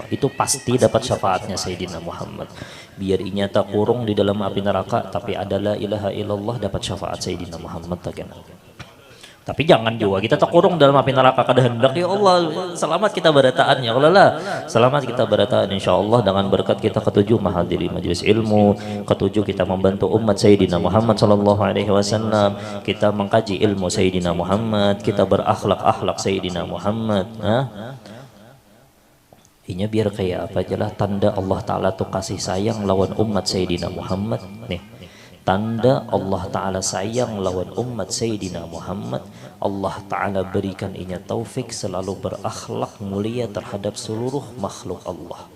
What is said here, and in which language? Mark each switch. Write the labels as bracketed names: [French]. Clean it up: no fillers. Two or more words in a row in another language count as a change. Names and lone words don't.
[Indonesian] Itu pasti dapat syafaatnya Sayyidina Muhammad. Biar inya tak kurung di dalam api neraka, tapi ada [Arabic] لا إله إلا الله [Indonesian] dapat syafaat Sayyidina Muhammad tak kena. [Banjar] Tapi jangan juga kita tak kurung dalam api neraka kada hendak. Ya Allah, selamat kita berataan ya Allah lah. Selamat kita berataan insyaallah dengan berkat kita ketujuh menghadiri majelis ilmu, ketujuh kita membantu umat Sayyidina Muhammad [Arabic] صلى الله عليه وسلم, [Indonesian] kita mengkaji ilmu Sayyidina Muhammad, kita berakhlak Sayyidina Muhammad. [Banjar] Ini biar kayak apa aja lah, tanda Allah Ta'ala tuh kasih sayang lawan umat Sayyidina Muhammad nih. Tanda Allah Ta'ala sayang lawan umat Sayyidina Muhammad, Allah Ta'ala berikan inya taufik selalu berakhlak mulia terhadap seluruh makhluk Allah.